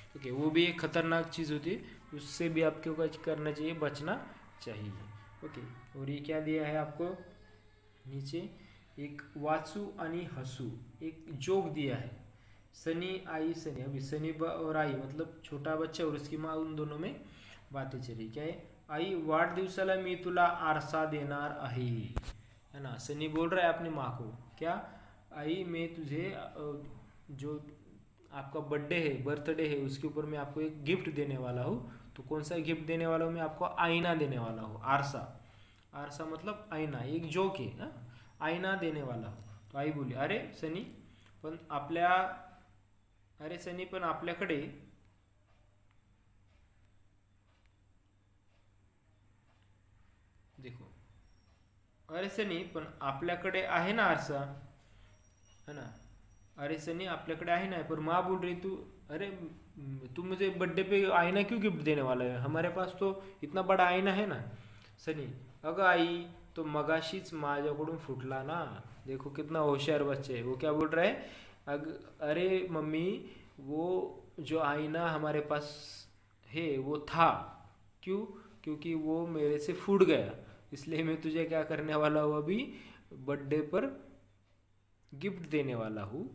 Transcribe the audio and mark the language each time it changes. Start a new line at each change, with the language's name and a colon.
Hindi: Okay, वो भी एक खतरनाक चीज़ होती है, उससे भी आपको कुछ करना चाहिए, बचना चाहिए। ओके, और ये क्या दिया है आपको नीचे,
Marathi: एक वाचू आणि हसू,
Hindi: एक जोक दिया है, सनी आई सनी। अभी सनी और आई मतलब छोटा बच्चा और उसकी माँ, उन दोनों में बातें चली। क्या है,
Marathi: आई वाढदिवसाला मी तुला आरसा देणार आहे,
Hindi: है ना। सनी बोल रहा है अपनी माँ को, क्या, आई मैं तुझे जो आपका बर्थडे है, बर्थडे है, उसके ऊपर मैं आपको एक गिफ्ट देने वाला हूँ। तो कौन सा गिफ्ट देने वाला हूँ, मैं आपको आईना देने वाला हूँ, आरसा। आरसा मतलब आईना, एक जोक है ना, आईना देने वाला हूँ।
Marathi: तो आई बोली, अरे सनी पण आपल्या, अरे सनी पण आपल्याकडे देखो, अरे सनी पण आपल्याकडे आहे ना आरसा,
Hindi: है ना।
Marathi: अरे सनी आपल्याकडे आहे ना,
Hindi: पर माँ बोल रही तू, अरे तू मुझे बर्थडे पे आईना क्यों गिफ्ट देने वाला है, हमारे पास तो इतना बड़ा आईना है ना।
Marathi: सनी, अगं आई तो मगाशीच माझ्याकडून फुटला ना।
Hindi: देखो कितना होशियार बच्चे है, वो क्या बोल रहा है, अरे मम्मी वो जो आईना हमारे पास है वो था, क्यों, क्योंकि वो मेरे से फूट गया, इसलिए मैं तुझे क्या करने वाला हूँ, अभी बर्थडे पर गिफ्ट देने वाला हूँ।